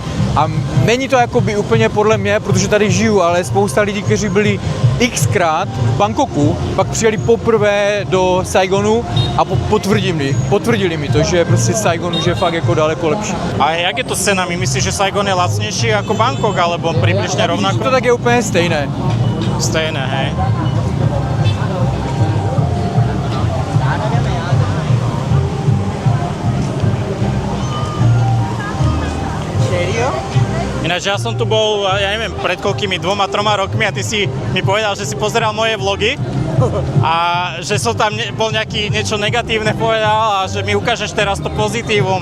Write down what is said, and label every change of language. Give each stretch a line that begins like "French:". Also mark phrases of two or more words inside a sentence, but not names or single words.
Czech: A není to jakoby úplně podle mě, protože tady žiju, ale spousta lidí, kteří byli xkrát v Bangkoku, pak přijeli poprvé do Saigonu a potvrdili mi to, že prostě Saigon už je fakt jako daleko lepší.
Slovak: A jak je to s cenami? Myslíš, že Saigon je lacnejší ako Bangkok, alebo približne rovnako?
Czech: To tak je úplně stejné. Stejné, hej.
Slovak: Ináč ja som tu bol, ja neviem, pred koľkými 2-3 rokmi a ty si mi povedal, že si pozeral moje vlogy a že som tam bol niečo negatívne povedal a že mi ukážeš teraz to pozitívum.